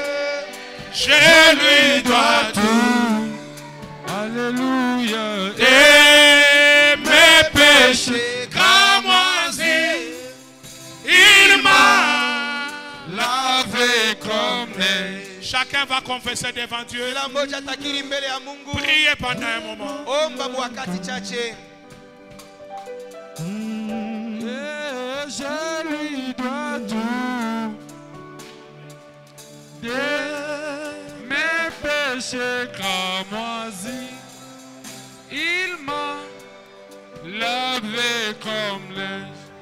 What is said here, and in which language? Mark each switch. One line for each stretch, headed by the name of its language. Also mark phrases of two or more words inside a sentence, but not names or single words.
French: Je lui dois tout. Alléluia. Et mes péchés cramoisis, il m'a lavé comme neige. Chacun va confesser devant Dieu.
Swahili: Kila mmoja takiri mbele ya Mungu.
French: Priez pendant un moment.
Swahili: Omba wakati chache.
French: Et je lui dois tout. De mes péchés cramoisis, il m'a lavé comme neige.